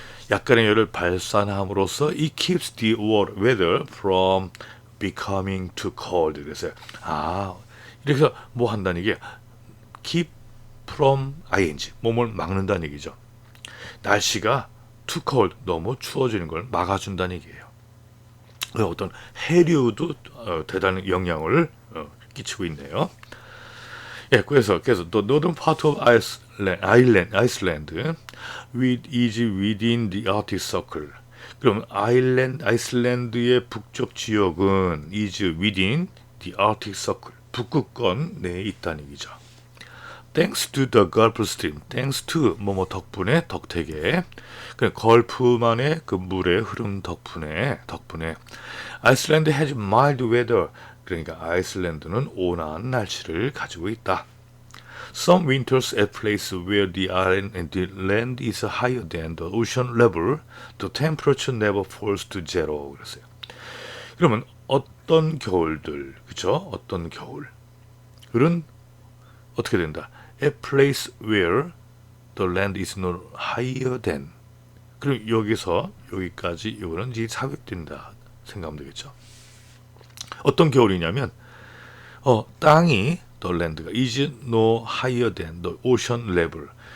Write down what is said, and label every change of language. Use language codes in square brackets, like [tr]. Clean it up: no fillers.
[ko] 약간의 열을 발산함으로써 [en] it keeps the weather from becoming too cold. [ko] 그래서 이렇게 해서 뭐 한다는 얘기야? keep from ing 몸을 막는다는 얘기죠. 날씨가 [en] too cold [ko] 너무 추워지는 걸 막아준다는 얘기예요. 어떤 해류도 대단한 영향을 끼치고 있네요. 예, 그래서 [en] the northern part of Iceland is within the Arctic Circle. [ko] 그럼 아이슬란드의 북쪽 지역은 [en] is within the Arctic Circle. [ko] 북극권 내에 있다는 얘기죠. [en] Thanks to the Gulf Stream. [ko] Thanks to 뭐뭐 덕분에 덕택에. 그 걸프만의 그 물의 흐름 덕분에 아이슬란드 [en] has mild weather. [ko] 그러니까 아이슬란드는 온화한 날씨를 가지고 있다. [en] Some winters at places where the land is higher than the ocean level, the temperature never falls to zero. [ko] 그랬어요. 그러면 어떤 겨울들, 그쵸? 어떤 겨울은 어떻게 된다? [en] At place where the land is no higher than. [ko] 그럼 여기서 여기까지 이거는 이제 삽입된다 생각하면 되겠죠. 어떤 겨울이냐면 땅이 [en] the land가 is no higher than the ocean level.